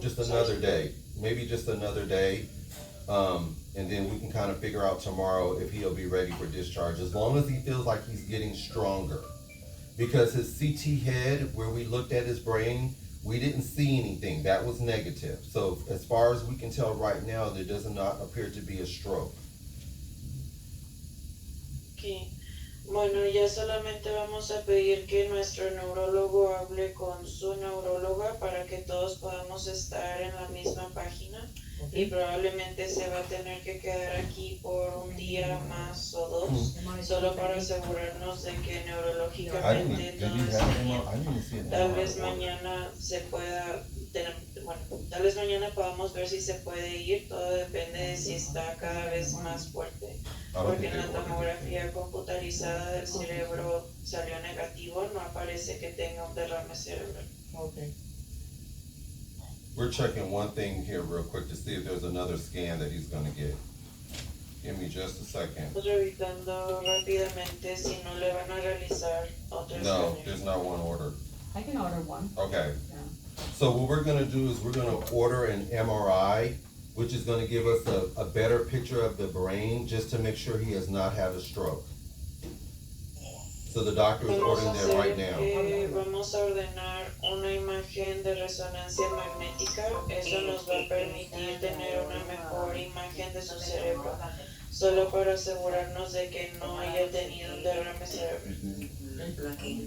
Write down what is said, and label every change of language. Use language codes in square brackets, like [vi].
[en] just another day, maybe just another day. And then we can kind of figure out tomorrow if he'll be ready for discharge, as long as he feels like he's getting stronger. Because his CT head, where we looked at his brain, we didn't see anything. That was negative. So as far as we can tell right now, there does not appear to be a stroke. Okay. [es] Bueno, ya solamente vamos a pedir que nuestro neurólogo hable con su neuróloga para que todos podamos estar en la misma página. Y probablemente se va a tener que quedar aquí por un día más o dos, solo para asegurarnos de que neurológicamente todo está bien. Tal vez mañana se pueda tal vez mañana podamos ver si se puede ir, todo depende de si está cada vez más fuerte, porque en la tomografía computarizada del cerebro salió negativo, no aparece que tenga un derrame cerebral. [en] Okay. We're checking one thing here real quick to see if there's another scan that he's gonna get. Give me just a second. [es] Revisando rápidamente si no le van a realizar otro [en] No, [es] escáner. [en] there's not one order. I can order one. Okay. Yeah. So what we're gonna do is we're gonna order an MRI, which is gonna give us a better picture of the brain, just to make sure he has not had a stroke. So the doctor is ordering that right now. [es] Vamos a ordenar una imagen de resonancia magnética. Eso nos va a permitir tener una mejor imagen de su cerebro, solo para asegurarnos de que no haya tenido un derrame cerebral.